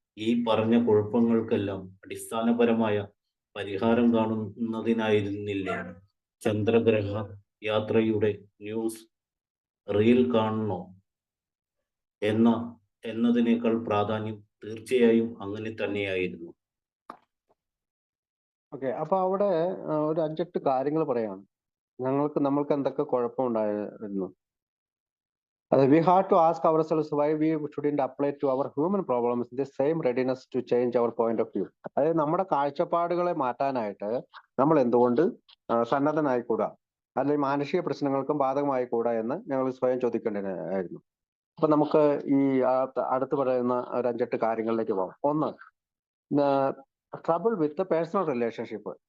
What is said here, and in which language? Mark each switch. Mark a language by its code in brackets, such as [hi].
[ml] ഈ പറഞ്ഞ കുഴപ്പങ്ങൾക്കെല്ലാം അടിസ്ഥാനപരമായ പരിഹാരം കാണുന്നതിനായിരുന്നില്ലേ ചന്ദ്രഗ്രഹ യാത്രയുടെ ന്യൂസ് റീൽ കാണണോ എന്നതിനേക്കാൾ പ്രാധാന്യം തീർച്ചയായും അങ്ങനെ തന്നെയായിരുന്നു. ഓക്കെ, അപ്പൊ അവിടെ ഒരു 5-8 കാര്യങ്ങൾ പറയാണ്. നമ്മൾക്ക് എന്തൊക്കെ കുഴപ്പമുണ്ടായിരുന്നു. [en] അത് we have to ask ourselves why we shouldn't apply to our human problems the same readiness to change our point of view. [ml] അതായത് നമ്മുടെ കാഴ്ചപ്പാടുകളെ മാറ്റാനായിട്ട് നമ്മൾ എന്തുകൊണ്ട് സന്നദ്ധനായിക്കൂടാ, അല്ലെങ്കിൽ മാനുഷിക പ്രശ്നങ്ങൾക്കും ബാധകമായിക്കൂടാ എന്ന് ഞങ്ങൾ സ്വയം ചോദിക്കേണ്ടതായിരുന്നു. അപ്പൊ നമുക്ക് ഈ അടുത്ത് പറയുന്ന ഒരു 5-8 കാര്യങ്ങളിലേക്ക് പോകാം. [en] ഒന്ന്, trouble with personal relationship.